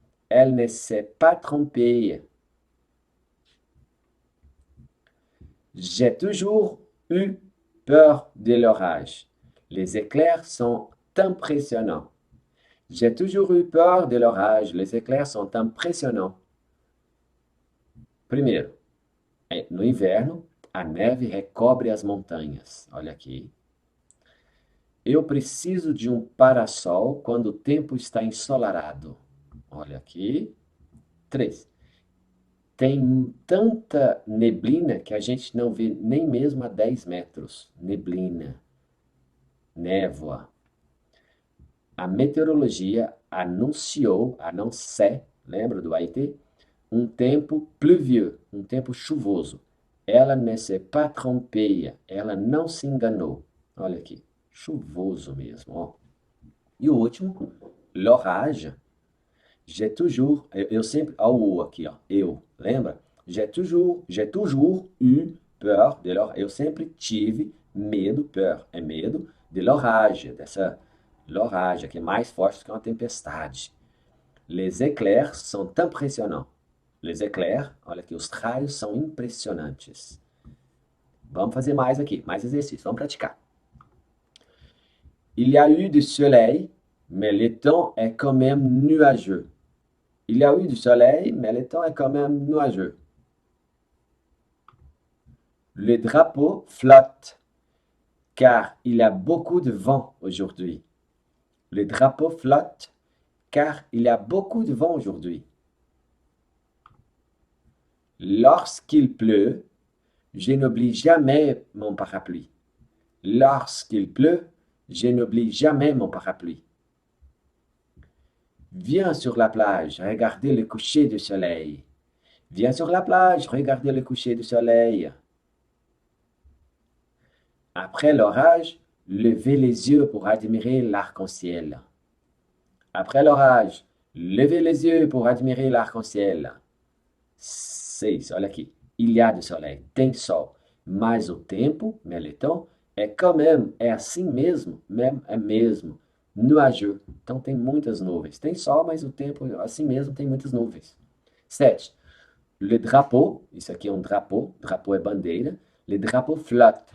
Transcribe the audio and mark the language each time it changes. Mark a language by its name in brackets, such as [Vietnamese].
[French] Elle ne s'est pas trompée. J'ai toujours eu peur de l'orage. Les éclairs sont impressionnants. J'ai toujours eu peur de l'orage. Les éclairs sont impressionnants. [Portuguese] Primeiro, no inverno, a neve recobre as montanhas. Olha aqui. Eu preciso de um parasol quando o tempo está ensolarado. Olha aqui. 3. Tem tanta neblina que a gente não vê nem mesmo a 10 metros. Neblina. Névoa. A meteorologia anunciou, lembra do AIT? Um tempo pluvieux, um tempo chuvoso. Ela [French] ne s'est pas trompée, [Portuguese] ela não se enganou. Olha aqui, chuvoso mesmo, ó. E o último, l'orage. [French] J'ai toujours, [Portuguese] eu sempre, ó o aqui, ó, eu, lembra? [French] J'ai toujours eu peur de l'orage. [Portuguese] Eu sempre tive medo, peur é medo, de l'orage, dessa l'orage, que é mais forte que uma tempestade. [French] Les éclairs sont impressionnants. Les éclairs, [Portuguese] olha aqui, os raios são impressionantes. Vamos fazer mais aqui, mais exercício, vamos praticar. [French] Il y a eu du soleil, mais le temps est quand même nuageux. Il y a eu du soleil, mais le temps est quand même nuageux. Le drapeau flotte, car il y a beaucoup de vent aujourd'hui. Le drapeau flotte, car il y a beaucoup de vent aujourd'hui. Lorsqu'il pleut, je n'oublie jamais mon parapluie. Lorsqu'il pleut, je n'oublie jamais mon parapluie. Viens sur la plage, regarder le coucher du soleil. Viens sur la plage, regarder le coucher du soleil. Après l'orage, levez les yeux pour admirer l'arc-en-ciel. Après l'orage, levez les yeux pour admirer l'arc-en-ciel. 6, [Portuguese] olha aqui. [French] Il y a du soleil, [Portuguese] tem sol. Mas o tempo, Meliton, é quand même, é assim mesmo, é mesmo, nuageux. Então tem muitas nuvens. Tem sol, mas o tempo, assim mesmo, tem muitas nuvens. 7. Le drapeau, isso aqui é um drapeau é bandeira. [French] Le drapeau flotte.